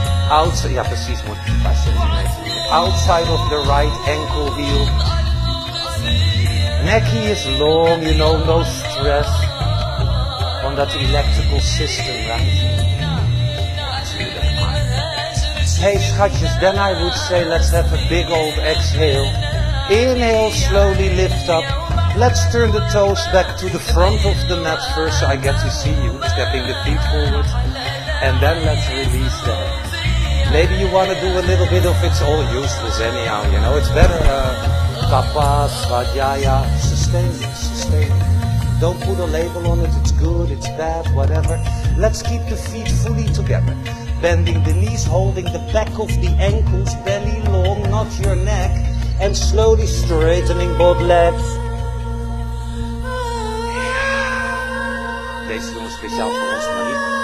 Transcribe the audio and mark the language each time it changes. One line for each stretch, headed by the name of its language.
Dutch: Outside, ja precies, moet een paar centimeter.
English: Outside of the right ankle heel. Necky is long, you know, no stress on that electrical system, right? Hey schatjes, then I would say let's have a big old exhale. Inhale, slowly lift up. Let's turn the toes back to the front of the mat first so I get to see you, stepping the feet forward. And then let's release the head. Maybe you want to do a little bit of it's all useless anyhow, you know. It's better, Papa, Svadhyaya, sustain it. Don't put a label on it, it's good, it's bad, whatever. Let's keep the feet fully together. Bending the knees, holding the back of the ankles, belly long, not your neck. And slowly straightening both legs.
Dutch: Deze doen we speciaal voor ons, Marie.